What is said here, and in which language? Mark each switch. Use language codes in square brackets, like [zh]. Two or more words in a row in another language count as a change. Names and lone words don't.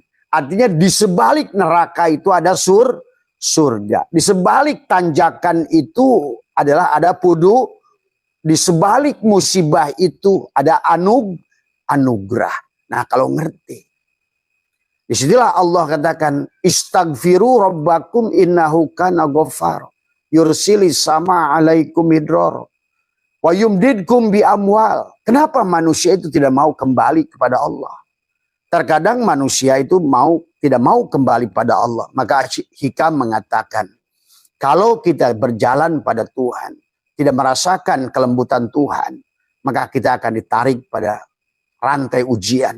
[id] Artinya di sebalik neraka itu ada surga. Di sebalik tanjakan itu ada pudu. Di sebalik musibah itu ada anugerah. Nah, kalau ngerti, disitulah Allah katakan [ar] استغفروا ربكم إنه كان غفارا يرسل السماء عليكم مدرارا ويمددكم بأموال. [id] Kenapa manusia itu tidak mau kembali kepada Allah? Terkadang manusia itu tidak mau kembali pada Allah. Maka Hikam mengatakan, kalau kita berjalan pada Tuhan, tidak merasakan kelembutan Tuhan, maka kita akan ditarik pada rantai ujian.